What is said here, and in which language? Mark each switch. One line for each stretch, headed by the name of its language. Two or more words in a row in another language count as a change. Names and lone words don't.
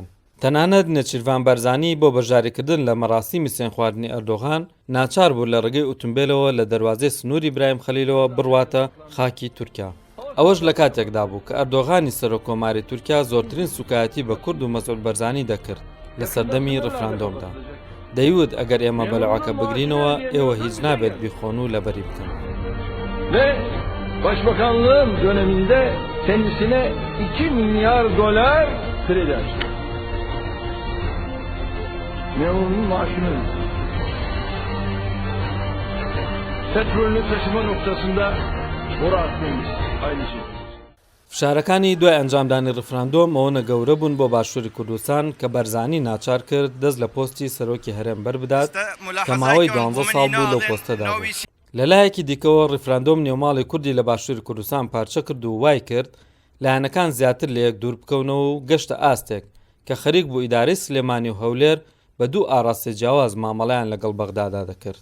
Central Kurdish: تەنانەت نێچیروان بەرزانی بۆ بەشداریکردن لە مەراسیمی سێن خواردنی ئەردۆغان ناچار بوو لە ڕێگەی ئۆتۆمبیلەوە لە دەروازەی سنووری برایم خەلیلەوە بڕواتە خاکی تورکیا. ئەوەش لە کاتێکدا بوو کە ئەردۆغانی سەرۆکۆماری تورکیا زۆرترین سوکایەتی بە کورد و مەسعود بەرزانی دەکرد لە سەردەمی ڕفراندۆمدا. دەیوت ئەگەر ئێمە بەلەعەکە بگرینەوە ئێوە هیچ نابێت بیخۆن و لەبەری بکەن.
Turkish: Başbakanlığım döneminde kendisine 2 milyar dolar kredi açtı. Memurun maaşını ödedi. Petrolünü taşıma noktasında boru atmamız aynı şey.
Central Kurdish: فشارەکانی دوای ئەنجامدانی ڕفراندۆم ئەوەنە گەورە بوون بۆ باشووری کوردستان کە بەرزانی ناچار کرد دەست لە پۆستی سەرۆکی هەرێم بەربدات کە ماوەی 12 ساڵ بوو لەو پۆستەدا بوو. لەلایەکی دیکەوە ڕفراندۆم نێوماڵی کوردی لە باشووری کوردستان پارچە کرد و وای کرد لایەنەکان زیاتر لە یەک دوور بکەونەوە و گەشتە ئاستێک کە خەریک بوو ئیدارەی سلێمانی و هەولێر بە دوو ئاڕاستی جیاواز مامەڵەیان لەگەڵ بەغدادا دەکرد.